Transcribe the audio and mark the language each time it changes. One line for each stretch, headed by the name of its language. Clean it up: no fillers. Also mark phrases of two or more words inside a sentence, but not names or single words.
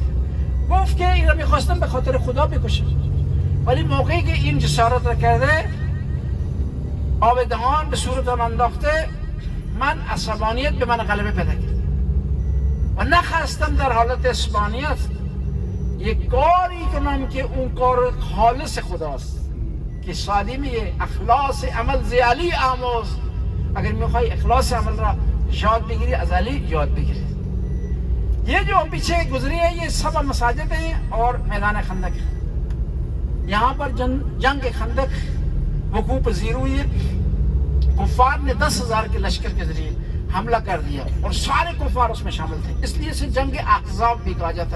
Persian: گفت که این را میخواستم به خاطر خدا بکشم، ولی موقعی که این جسارت را کرده، آب دهان به صورتم انداخته، من عصبانیت به من غلبه پیدا کرد و نخواستم در حالت عصبانیت یک کاری کنم که اون کار خالص خداست، که سالمی اخلاص عمل ز علی آموز. اگر میخوای اخلاص عمل را یاد بگیری، از علی یاد بگیری.
Urdu: یہ جو ہم پیچھے گزری ہے، یہ سب مساجد ہیں اور میدان خندق ہے. یہاں پر جنگ خندق وقوع پذیر ہوئی ہے. کفار نے 10,000 کے لشکر کے ذریعے حملہ کر دیا اور سارے کفار اس میں شامل تھے، اس لیے اسے جنگ احزاب بھی کہا جاتا ہے.